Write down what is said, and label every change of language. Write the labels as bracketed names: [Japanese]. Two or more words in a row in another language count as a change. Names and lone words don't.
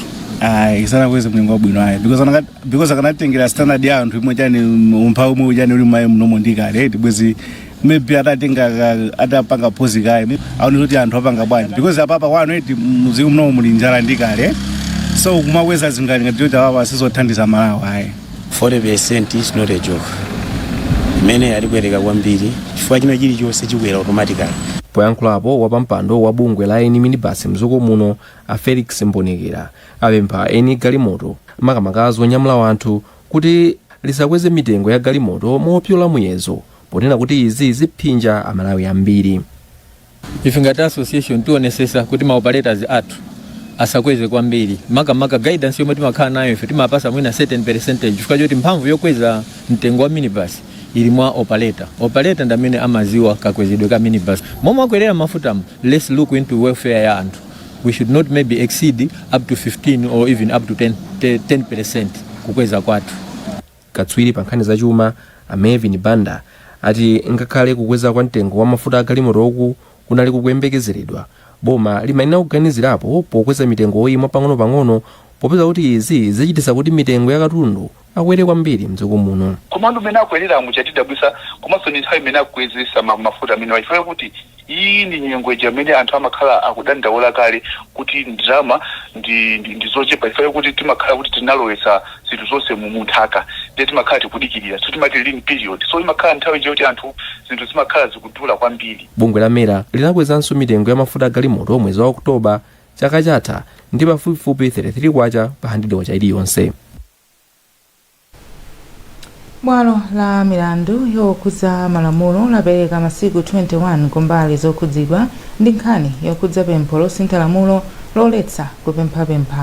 [Nyanja] Isanakweze mlingo wabwino ayi because akanatengera standard ya anthu imwe chani umphawi umwe uchani uli mmayi mnomo ndikale tibwezi maybe atatenga atapanga phozi kaye aone kuti anthu apanga bwanji because apapa wanu eti muziko mnomo muli njala ndikale so kumakweza zingani ngati kuti apapa sizothandiza Malawi ayi. [English] 40% is not a joke. [Nyanja] Imene alikuwereka kwambiri chifukwa chino chilichonse chikwera automatically. Poyankhulapo wapampando wa bungwe la eni minibus mdziko muno a Felix Mbonekera apempha eni galimoto makamaka zonyamula anthu kuti lisakweze mitengo ya galimoto mopyola muyezo ponena kuti izi ziphinja Amalawi ambiri. Ife ngati association tionesesa kuti maoperators athu asakweze kwambiri makamaka guidance yomwe timakhala nayo ife timapasa mwina [English] certain percentage [Nyanja] chifukwa choti mphamvu yokweza mtengo wa minibus ili mwa operator ndamene amaziwa kakwezedwe ka minibus momwe akwerera mafuta. [English] Let's look into welfare [Nyanja] ya anthu [English] we should not maybe exceed up to 15 or even up to 10% [Nyanja] kukweza kwathu. Katswiri pa nkhani zachuma Amevin Banda ati ngakhale kukweza kwa mtengo wa mafuta agalimoto oku kunali kukuyembekezeredwa, boma limayenera kuganizirapo pokweza mitengo oyimwa pang'ono-pang'ono popeza kuti izi zichititsa kuti mitengo ya katundu akwere kwambiri mdziko muno. Komando mena akwerera muchatidabwisa komanso ni nthawi imene akukwezesa mafuta amene wachifuna kuti iyi ndi nyengo imene anthu amakhala akudandaula kale kuti ndrama ndi zochepa ifeyo kuti timakhala kuti tinalowesa zinthu zonse munthaka ndi timakhala tikudikirira so timati [English] lean period [Nyanja] so imakhala nthawi nje kuti anthu zinthu zimakhala zikudula kwambiri. Bungwe la Mera linakwezanso mitengo ya mafuta agalimoto mwezi wa Oktoba chaka chatha ndi pafupifupi 33 kwacha pa 100 wacha iliyonse. Bwalo la milandu yokhudza malamulo lapereka masiku 21 kumbali zokhudzidwa ndi nkhani yokhudza pempho losintha lamulo loletsa kupemphapempha.